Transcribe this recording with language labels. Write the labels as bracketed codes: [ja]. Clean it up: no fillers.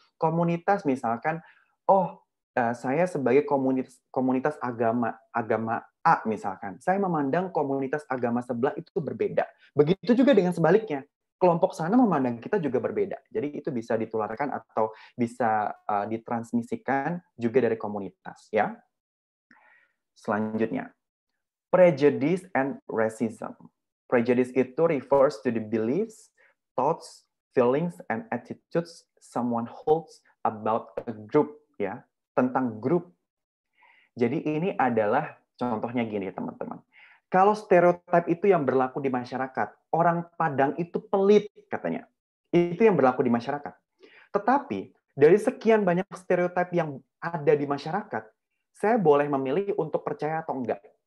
[id] Komunitas misalkan, oh, saya sebagai komunitas agama A misalkan, saya memandang komunitas agama sebelah itu berbeda. Begitu juga dengan sebaliknya, kelompok sana memandang kita juga berbeda. Jadi itu bisa ditularkan atau bisa ditransmisikan juga dari komunitas, ya. Selanjutnya, [en] prejudice and racism. Prejudice itu refers to the beliefs, thoughts, feelings, and attitudes someone holds about a group, ya. [id] Tentang grup. Jadi ini adalah contohnya gini teman-teman. Kalau stereotip itu yang berlaku di masyarakat, orang Padang itu pelit katanya. Itu yang berlaku di masyarakat. Tetapi dari sekian banyak stereotip yang ada di masyarakat, saya boleh memilih untuk percaya atau enggak.